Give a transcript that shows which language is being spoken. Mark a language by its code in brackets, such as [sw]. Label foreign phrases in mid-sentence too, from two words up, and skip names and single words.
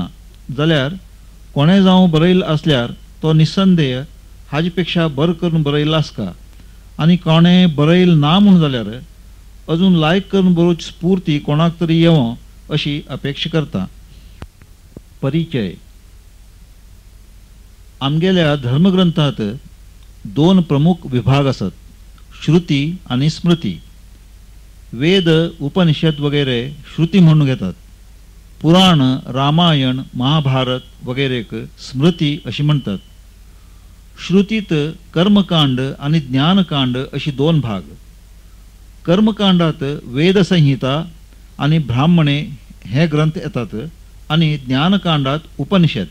[kok] जाल्यार कोणे जावं बरयला आसल्यार तो निसंदेह हाजे पेक्षा बरें करून बरयला आसता आनी कोणे बरयला ना म्हूण जाल्यार अजून लायक करून बरोवची स्फूर्ती कोणाक तरी येवं अशी अपेक्षा करता। परिचय। आमगेल्या धर्मग्रंथांत दोन प्रमुख विभाग आसात, श्रुती आनी स्मृती। [mr] वेद उपनिषद वगैरे श्रुती म्हणून घेतात। पुराण रामायण महाभारत वगैरेक स्मृती अशी म्हणतात। श्रुतीत कर्मकांड आणि ज्ञानकांड अशी दोन भाग। कर्मकांडात वेदसंहिता आणि ब्राह्मणे हे ग्रंथ येतात आणि ज्ञानकांडात उपनिषद।